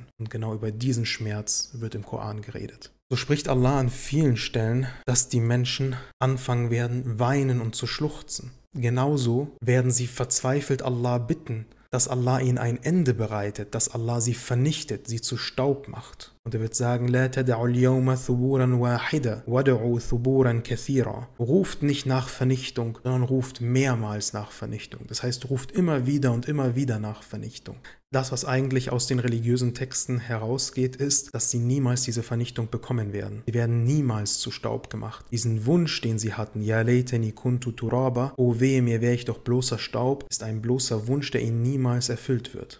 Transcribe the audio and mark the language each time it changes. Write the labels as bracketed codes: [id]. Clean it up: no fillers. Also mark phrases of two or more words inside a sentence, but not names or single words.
[de] Und genau über diesen Schmerz wird im Koran geredet. So spricht Allah an vielen Stellen, dass die Menschen anfangen werden, weinen und zu schluchzen. Genauso werden sie verzweifelt Allah bitten, dass Allah ihnen ein Ende bereitet, dass Allah sie vernichtet, sie zu Staub macht. Und er wird sagen, [ar] لَا تَدَعُوا الْيَوْمَ ثُبُورًا وَاحِدًا وَدَعُوا ثُبُورًا كَثِيرًا. [de] Ruft nicht nach Vernichtung, sondern ruft mehrmals nach Vernichtung. Das heißt, ruft immer wieder und immer wieder nach Vernichtung. Das, was eigentlich aus den religiösen Texten herausgeht, ist, dass sie niemals diese Vernichtung bekommen werden. Sie werden niemals zu Staub gemacht. Diesen Wunsch, den sie hatten, [ar] يا ليتني كنت ترابا, [de] oh wehe, mir wäre ich doch bloßer Staub, ist ein bloßer Wunsch, der ihnen niemals erfüllt wird.